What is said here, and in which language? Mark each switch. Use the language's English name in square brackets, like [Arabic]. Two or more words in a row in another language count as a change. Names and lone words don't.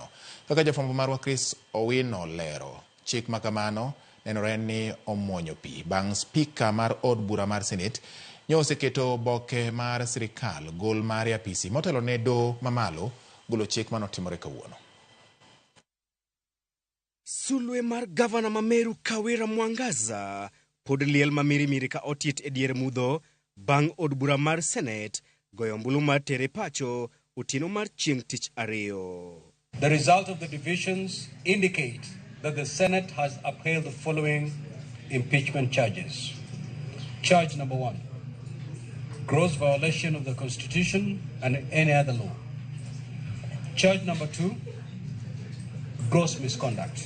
[Luo (Kenya and Tanzania)] Kaka jafwambo marwa Chris Owino lero, chik makamano nenore ni omuonyo pi bang' spika mar od bura mar Senate oseketo oboke mar sirikal gol mar apisi motelo ne doho mamalo golo chik manotimore kawuono. Sulwe mar gavana ma Meru Kawira Mwangaza pod liel mamirimiri ka otit e dier mudho bang' od bura mar Senate goyo ombulu mar tere pacho otieno mar chieng' tich ariyo. [English] The result of the divisions indicate that the Senate has upheld the following impeachment charges. Charge number 1, gross violation of the Constitution and any other law. Charge number 2, gross misconduct.